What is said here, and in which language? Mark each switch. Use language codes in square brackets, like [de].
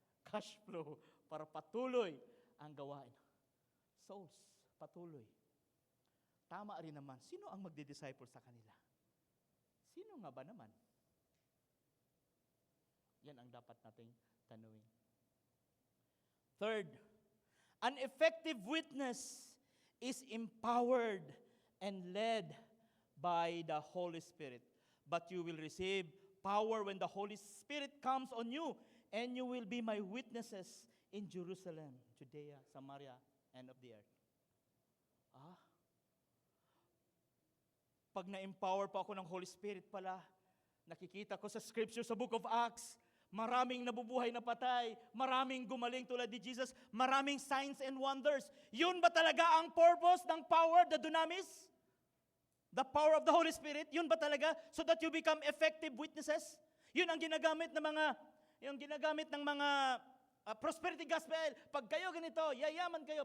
[tl] Cash flow para patuloy ang gawain. Souls, patuloy. Tama rin naman, sino ang magdi-disciple sa kanila? Sino nga ba naman? Yan ang dapat nating tanungin. [en] Third, an effective witness is empowered and led by the Holy Spirit. But you will receive power when the Holy Spirit comes on you, and you will be my witnesses in Jerusalem, Judea, Samaria, and of the earth. [tl] Pag na-empower pa ako ng Holy Spirit pala, nakikita ko sa scripture sa book of Acts, maraming nabubuhay na patay, maraming gumaling tulad ni Jesus, maraming signs and wonders. Yun ba talaga ang purpose ng power, the dunamis? [en] The power of the Holy Spirit? [tl] Yun ba talaga? [en] So that you become effective witnesses? [tl] Yun ang ginagamit ng mga prosperity gospel. Pag kayo ganito, yayaman kayo.